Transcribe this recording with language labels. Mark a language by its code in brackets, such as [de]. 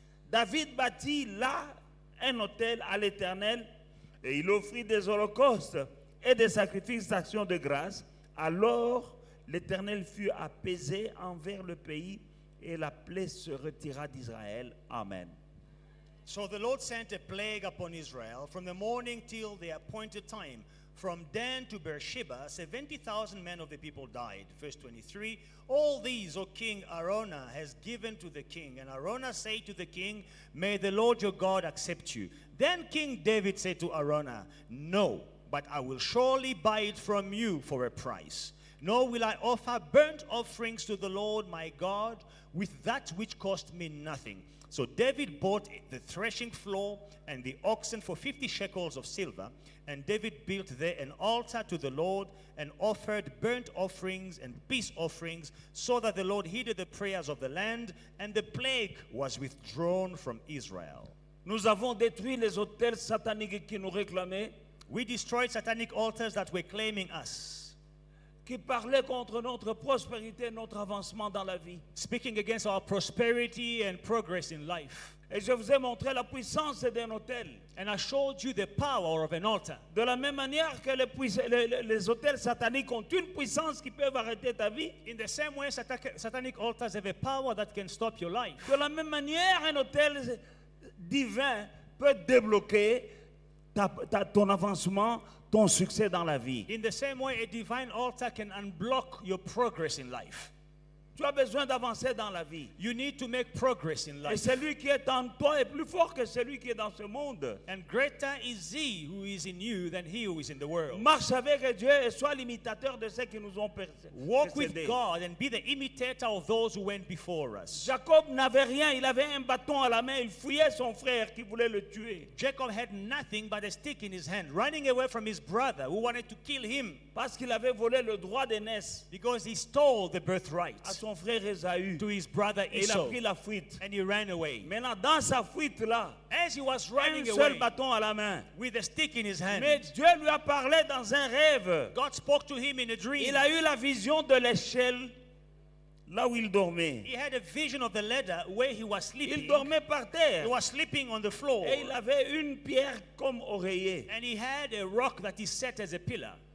[fr] David bâtit là un autel à l'Éternel et il offrit des holocaustes et des sacrifices d'action de grâce. Alors l'Éternel fut apaisé envers le pays et la plaie se retira d'Israël. Amen. [en] So the Lord sent a plague upon Israel from the morning till the appointed time. From Dan to Beersheba, 70,000 men of the people died. Verse 23, all these, O King Araunah, has given to the king. And Araunah said to the king, may the Lord your God accept you. Then King David said to Araunah, no, but I will surely buy it from you for a price. Nor will I offer burnt offerings to the Lord my God with that which cost me nothing. So David bought the threshing floor and the oxen for 50 shekels of silver. And David built there an altar to the Lord and offered burnt offerings and peace offerings, so that the Lord heeded the prayers of the land, and the plague was withdrawn from Israel. [fr] Nous avons détruit les autels sataniques qui nous réclamaient, [en] We destroyed satanic altars that were claiming us, [fr] qui parlaient contre notre prospérité, notre avancement dans la vie. [en] speaking against our prosperity and progress in life. [fr] Et je vous ai montré la puissance d'un autel. [en] And I showed you the power of an altar. [fr] De la même manière que les autels sataniques ont une puissance qui peut arrêter ta vie. [en] In the same way, satanic altars have a power that can stop your life. [fr] De la même manière, un autel divin peut débloquer ton avancement, ton succès dans la vie. [en] In the same way, a divine altar can unblock your progress in life. [fr] Tu as besoin d'avancer dans la vie. [en] You need to make progress in [fr] Et [en] life. [fr] celui qui est en toi est plus fort que celui qui est dans ce monde. [en] And greater is he who is in you than he who is in the world. [fr] Marche avec Dieu et sois l'imitateur de ceux qui nous ont [en] Walk with [fr] précédés. [en] God and be the imitator of those who went before us. [fr] Jacob n'avait rien, il avait un bâton à la main, il fouillait son frère qui voulait le tuer. [en] Jacob had nothing but a stick in his hand, running away from his brother who wanted to kill him [fr] Parce qu'il avait volé le droit d'aînesse [en] because he stole the birthright [fr] à son frère Ésaü. [en] to his brother [fr] Et il a [en] Esau, [fr] pris la fuite. [en] and he ran away. [fr] Maintenant, dans sa fuite-là, [en] As he was [fr] un [en] running [fr] seul [en] away [fr] bâton à la main. [en] with a stick in his hand, [fr] Mais Dieu lui a parlé dans un rêve. [en] God spoke to him in a dream. [fr] Il a eu la vision de l'échelle là où il dormait. [en] He had a vision of the ladder where he was [fr] Il [en] sleeping. [fr] dormait par terre. [en] He was sleeping on the floor, [fr] Et il avait une pierre comme oreiller. [en] and he had a rock that he set as a pillar.